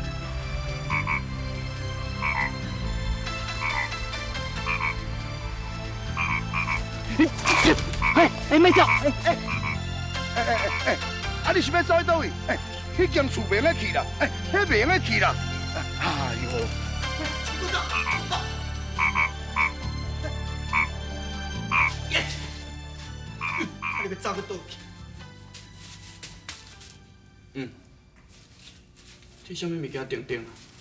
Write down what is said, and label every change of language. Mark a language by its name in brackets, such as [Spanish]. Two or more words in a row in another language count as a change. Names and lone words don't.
[Min Nan Chinese] 莫走！啊！你是要走去倒位？迄间厝袂用得去啦，迄袂用得去啦。哎呦！你要走去倒去？这什么物件定定啊？